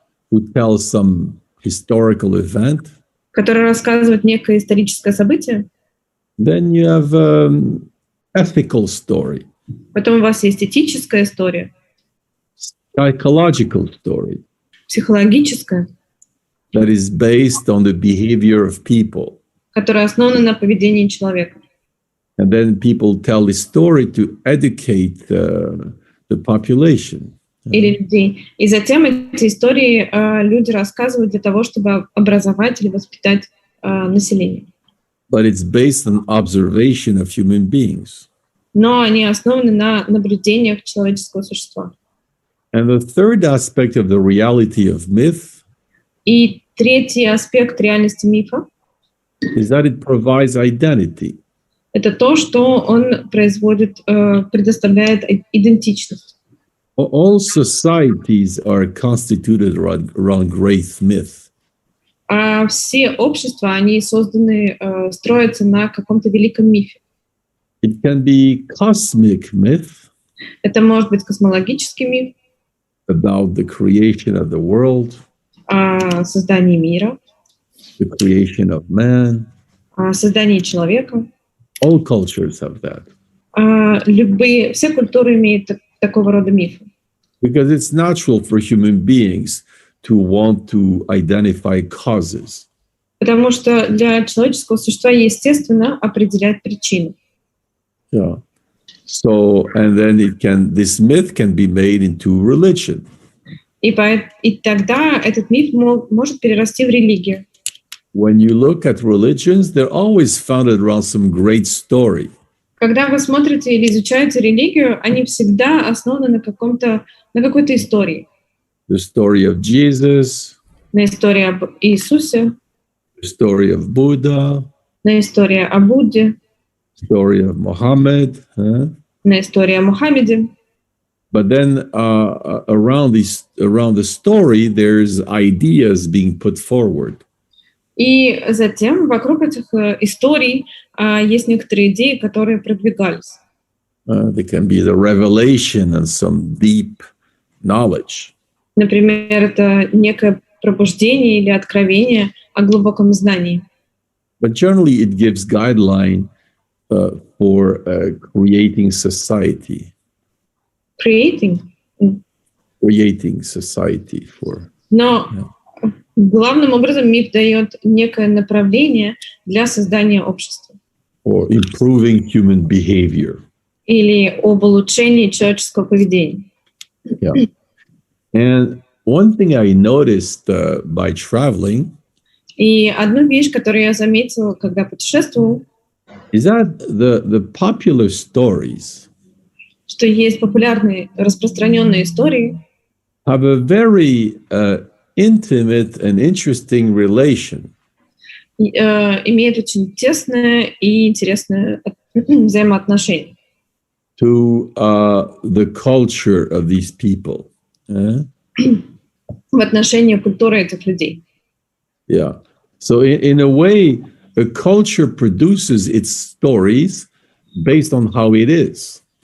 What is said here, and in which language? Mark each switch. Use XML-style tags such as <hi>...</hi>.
<en>who tells some historical event.</en> <ru>который рассказывает некое историческое событие.</ru> <en>Then you have ethical story,</en> <ru>Потом у вас есть этическая история,</ru> <en>psychological story,</en> <ru>психологическая,</ru> <en>that is based on the behavior of people.</en> <ru>которая основана на поведении человека.</ru> <en>And then people tell the story to educate the population.</en> <ru>Или людей. И затем эти истории люди рассказывают для того, чтобы образовать или воспитать население.</ru> <en>But it's based on observation of human beings.</en> <ru>Но они основаны на наблюдениях человеческого существа.</ru> <en>And the third aspect of the reality of myth</en> <ru>И третий аспект реальности мифа</ru> <en>is that it provides identity.</en> <ru>— это то, что он предоставляет идентичность.</ru> <en>All societies are constituted around great myth.</en> <ru>А все общества, они строятся на каком-то великом мифе.</ru> <en>It can be cosmic myth</en> <ru>Это может быть космологический миф</ru> <en>about the creation of the world,</en> <ru>о создании мира,</ru> <en>the creation of man.</en> <ru>о создании человека.</ru> <en>All cultures have that.</en> <ru>Все культуры имеют такого рода мифы.</ru> <en>Because it's natural for human beings to want to identify causes.</en> <ru>Потому что для человеческого существа естественно определять причины.</ru> <en>Yeah. So, and then this myth can be made into religion.</en> <ru>И тогда этот миф может перерасти в религию.</ru> <en>When you look at religions, they're always founded around some great story.</en> <ru>Когда вы смотрите или изучаете религию, они всегда основаны на какой-то истории.</ru> <en>The story of Jesus,</en> <ru>На истории об Иисусе,</ru> <en>the story of Buddha,</en> <ru>на истории о Будде,</ru> <en>story of Muhammad.</en> <ru>на истории о Мухаммеде.</ru> <en>But then around the story, there's ideas being put forward.</en> <ru>И затем вокруг этих историй есть некоторые идеи, которые продвигались.</ru> <en>They can be the revelation and some deep knowledge.</en> <ru>Например, это некое пробуждение или откровение о глубоком знании.</ru> <en>But generally, it gives guideline for creating society. Creating. Creating society for.</en> <ru>Но главным образом миф дает некое направление для создания общества.</ru> <en>Or improving human behavior.</en> <ru>Или об улучшении человеческого поведения.</ru> <en>Yeah. And one thing I noticed by traveling</en> <ru>И одну вещь, которую я заметила, когда путешествовал,</ru> <en>is that the popular stories</en> <ru>что есть популярные, распространенные истории,</ru> <en>have a very intimate and interesting relation</en> <ru>имеют очень тесное и интересное взаимоотношение</ru> <en>to the culture of these people.</en> <ru>в отношении культуры этих людей.</ru> <en>Yeah. So in a way, a culture produces its stories based on how it is.</en>